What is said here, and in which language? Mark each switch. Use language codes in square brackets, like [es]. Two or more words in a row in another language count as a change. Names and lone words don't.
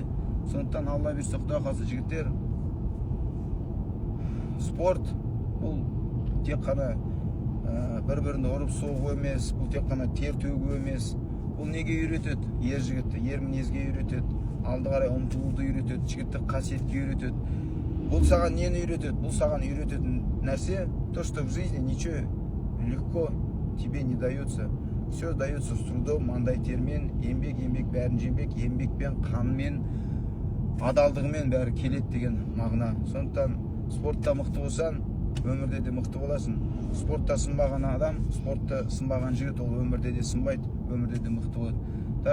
[kk] Сондықтан Алла берсе Құда қаласа жігіттер, спорт бұл тек қана бір-біріне ұрып соғу емес, бұл тек қана тер төгу емес. Бұл неге үйретеді? Ер жігітті, ер мінезге үйретеді, алды қарай ұмтылуды үйретеді, жігітті қасиетке үйретеді. Бұл саған нені үйретеді? Бұл саған үйрететін нәрсе, [ru] то, что в жизни ничего легко тебе не дается. Все дается с трудом, [kk] маңдай термен, еңбек бәрін жеңбек, еңбекпен, қанмен, адалдығымен бәрі келеді деген мағына. Сондықтан спортта мықты болсаң, өмірде де мықты боласың. Спортта сынбаған адам, спортта сынбаған жігіт, ол өмірде де сынбайды, өмірде де мықты болады.